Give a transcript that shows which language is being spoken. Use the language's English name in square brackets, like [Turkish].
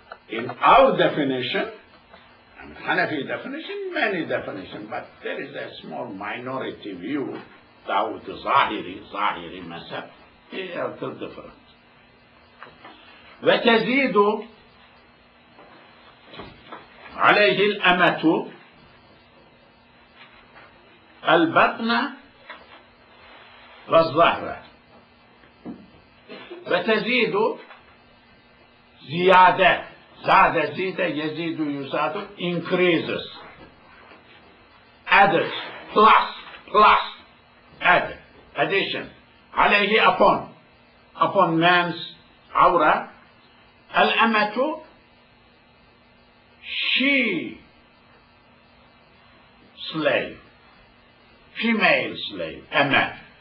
[English] In our definition, Hanafi definition, many definitions, but there is a small minority view, Dawud Zahiri Mazhab, they are still different. [Arabic] وتزيد عليه الأمة البطن والظهر. وتزيد زيادة، زاد زيد يزيد يزاد, [English] increases, added, plus, add, addition, عليه, upon man's awra, al-amatu, she slave, female slave, ama,